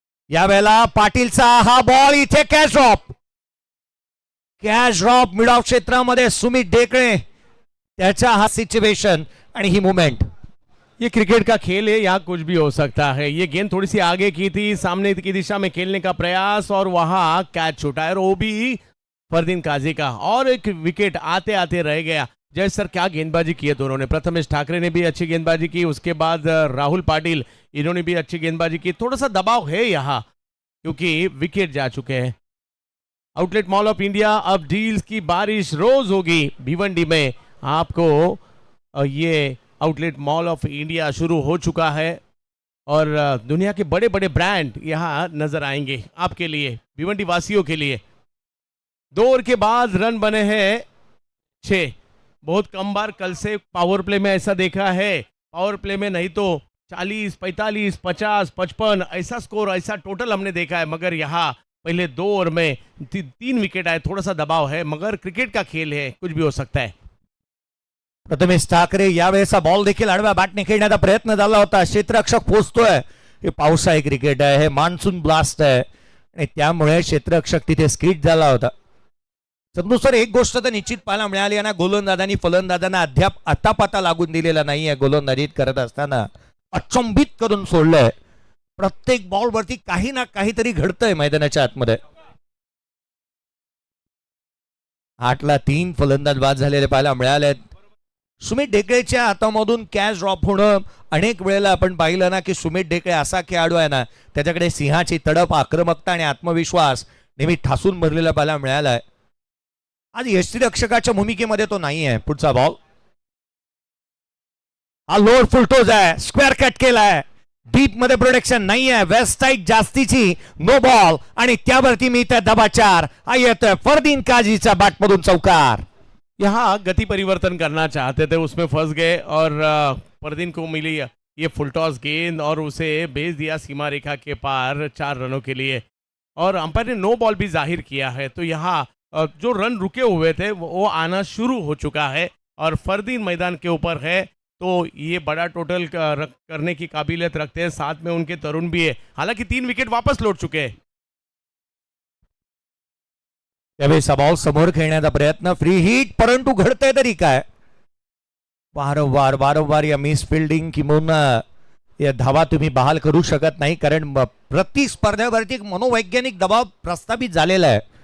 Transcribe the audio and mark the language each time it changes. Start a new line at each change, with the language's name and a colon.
Marathi: यावेळेला पाटीलचा हा बॉल. इथे कॅच ड्रॉप मिड ऑफ क्षेत्रामध्ये सुमित ढेकळे त्याचा हा सिच्युएशन आणि ही मूवमेंट.
Hindi: ये क्रिकेट का खेल है. यहाँ कुछ भी हो सकता है. ये गेंद थोड़ी सी आगे की थी. सामने की दिशा में खेलने का प्रयास और वहां कैच छूटा है. और वो भी फरदीन काजी का. और एक विकेट आते आते रह गया. जय सर क्या गेंदबाजी की है दोनों ने. प्रथमेश ठाकरे ने भी अच्छी गेंदबाजी की. उसके बाद राहुल पाटिल इन्होंने भी अच्छी गेंदबाजी की. थोड़ा सा दबाव है यहाँ क्योंकि विकेट जा चुके हैं. आउटलेट मॉल ऑफ इंडिया अब डील्स की बारिश रोज होगी. भिवंडी में आपको ये आउटलेट मॉल ऑफ इंडिया शुरू हो चुका है और दुनिया के बड़े बड़े ब्रांड यहाँ नजर आएंगे आपके लिए, भिवंडी वासियों के लिए. 2 ओवर के बाद रन बने हैं 6. बहुत कम बार कल से पावर प्ले में ऐसा देखा है. पावर प्ले में नहीं तो 40, 45, 50, 55 ऐसा स्कोर, ऐसा टोटल हमने देखा है. मगर यहाँ पहले 2 ओवर में 3 विकेट आए. थोड़ा सा दबाव है मगर क्रिकेट का खेल है, कुछ भी हो सकता है.
Marathi: प्रथमेश ठाकरे यावेळेचा बॉल देखील आडव्या बॅटने खेळण्याचा प्रयत्न झाला होता. क्षेत्ररक्षक पोहोचतोय. हे पावसाळी क्रिकेट आहे. हे मान्सून ब्लास्ट आहे आणि त्यामुळे क्षेत्ररक्षक तिथे स्किट झाला होता. चंदू सर एक गोष्ट तर निश्चित पाहायला मिळाली ना. गोलंदाजांनी फलंदाजांना अद्याप अतापाता लागून दिलेला नाहीये. गोलंदाजीत करत असताना अचंबित करून सोडलंय. प्रत्येक बॉल वरती काही ना काहीतरी घडतंय मैदानाच्या आतमध्ये. 8-3 फलंदाज बाद झालेले पाहायला मिळाले. सुमित ढेकळेच्या हातामधून कॅच ड्रॉप होणं अनेक वेळेला आपण पाहिलं ना की सुमित ढेकळे असा खेळाडू आहे ना त्याच्याकडे सिंहाची तडप, आक्रमकता आणि आत्मविश्वास नेहमी ठासून भरलेला पाहायला मिळालाय. आज यष्टीरक्षकाच्या भूमिकेमध्ये तो नाही आहे. पुढचा बॉल. हा लोअर फुलटोज आहे. स्क्वेअर कट केलाय. डीप मध्ये प्रोटेक्शन नाहीये, वेस्ट साइड जास्तीची, नो बॉल आणि त्यावरती मी त्या दबा 4 हा येतोय फरदीन काजीच्या बॅटमधून चौकार.
Hindi: यहाँ गति परिवर्तन करना चाहते थे, उसमें फंस गए और परदीन को मिली ये फुल टॉस गेंद और उसे भेज दिया सीमा रेखा के पार 4 रनों के लिए और अंपायर ने नो बॉल भी जाहिर किया है. तो यहाँ जो रन रुके हुए थे वो आना शुरू हो चुका है और फरदीन मैदान के ऊपर है. तो ये बड़ा टोटल करने की काबिलियत रखते हैं, साथ में उनके तरुण भी है. हालांकि 3 विकेट वापस लौट चुके हैं.
Marathi: त्यावेळेस बॉल समोर खेळण्याचा प्रयत्न, फ्री हिट, परंतु घडतंय तरी काय, वारंवार वारंवार या मिस फिल्डिंग किंवा या धावा तुम्ही बहाल करू शकत नाही, कारण प्रतिस्पर्ध्यावरती मनोवैज्ञानिक दबाव प्रस्थापित झालेला आहे.